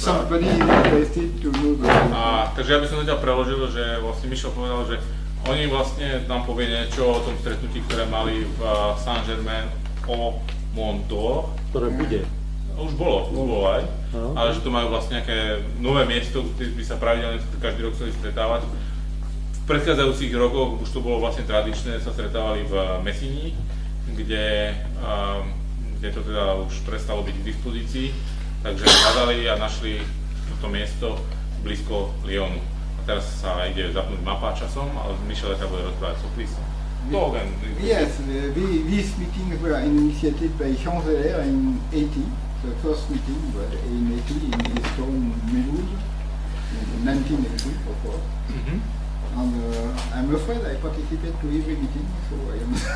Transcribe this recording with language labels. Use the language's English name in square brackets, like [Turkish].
[English] somebody is interested to know the... [Slovak] Takže ja by som zatiaľ preložil, že vlastne Michel povedal, že oni vlastne nám povie niečo o tom stretnutí, ktoré mali v Saint-Germain-au-Mont-d'Or. Ktoré bude. Už bolo aj, ale že to majú vlastne nejaké nové miesto, kde by sa pravidelne každý rok chceli stretávať. V predchádzajúcich rokoch už to bolo vlastne tradičné, sa stretávali v Messigny, kde to teda už prestalo byť k dispozícii, takže hľadali a našli toto miesto blízko Lyonu. A teraz sa ide zapnúť mapa časom, ale Michel bude rozprávať, [English] so please. Yes, these meetings were initiated by Jean Zeller in 80. The first meeting was in 80 in his town Mulhouse, in 1980 of course. And I'm afraid I participate to every meeting, so I am.